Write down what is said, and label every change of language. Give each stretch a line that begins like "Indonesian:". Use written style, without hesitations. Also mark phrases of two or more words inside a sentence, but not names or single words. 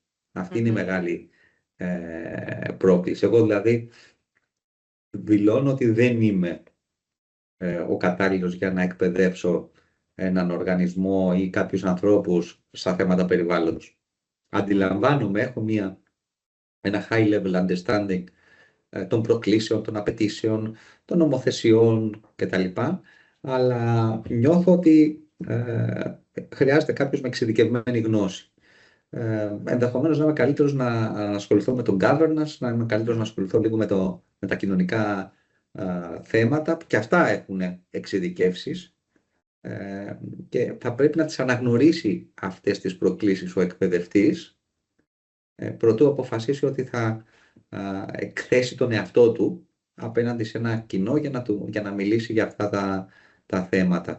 Greek: Αυτή είναι η μεγάλη πρόκληση. Εγώ δηλαδή δηλώνω ότι δεν είμαι ο κατάλληλος για να εκπαιδεύσω έναν οργανισμό ή κάποιους ανθρώπους στα θέματα περιβάλλοντος. Αντιλαμβάνομαι, έχω ένα
English: high level understanding
Greek: των προκλήσεων, των απαιτήσεων, των νομοθεσιών κτλ. Αλλά νιώθω ότι χρειάζεται κάποιος με εξειδικευμένη γνώση. Ενδεχομένως να είμαι καλύτερος να ασχοληθώ με τον governance, να είμαι καλύτερος να ασχοληθώ λίγο με τα κοινωνικά θέματα, που και αυτά έχουν εξειδικεύσεις και θα πρέπει να τις αναγνωρίσει αυτές τις προκλήσεις ο εκπαιδευτής προτού αποφασίσει ότι θα εκθέσει τον εαυτό του απέναντι σε ένα κοινό για να μιλήσει για αυτά τα θέματα.